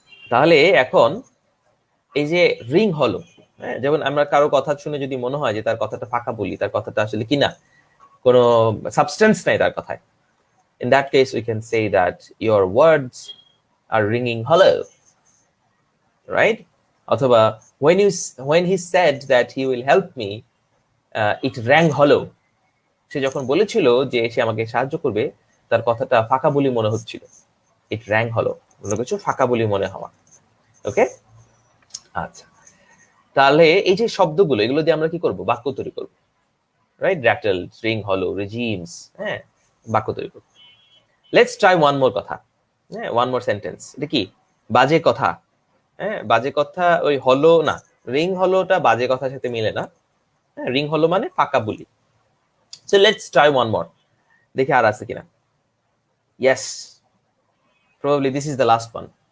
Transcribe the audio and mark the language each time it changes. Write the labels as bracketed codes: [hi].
[bn] তাহলে এখন এই যে রিং হলো, যেমন আমরা কারো কথা শুনে যদি মনে হয় যে তার কথাটা ফাঁকা বলি, তার কথাটা আসলে কিনা কোনো সাবস্টেন্স নাই তার কথায়, [en] in that case we can say that your words are ringing hollow, right? অথবা when he said that he will help me, it rang hollow. [bn] সে যখন বলেছিল যে সে আমাকে সাহায্য করবে, তার কথাটা ফাঁকা বলি মনে হচ্ছিল, [en] it rang hollow, [bn] মনে করছো ফাঁকা বলি মনে হওয়া। ওকে, আচ্ছা, তাহলে এই যে শব্দগুলো, এগুলো দিয়ে আমরা কি করব, বাক্য তৈরি করব, রাইট? র্যাটল, রিং হলো, রেজিমস, হ্যাঁ, বাক্য তৈরি করব। [en] let's try one more [bn] কথা, হ্যাঁ, [en] One more sentence. [bn] এটা কি বাজে কথা, হ্যাঁ, বাজে কথা, ওই হলো না, রিং হলোটা বাজে কথার সাথে মিলে না, হ্যাঁ, রিং হলো মানে ফাঁকা বলি। [en] so let's try one more, [bn] দেখি আর আছে কিনা। [en] Yes, probably this is the last one.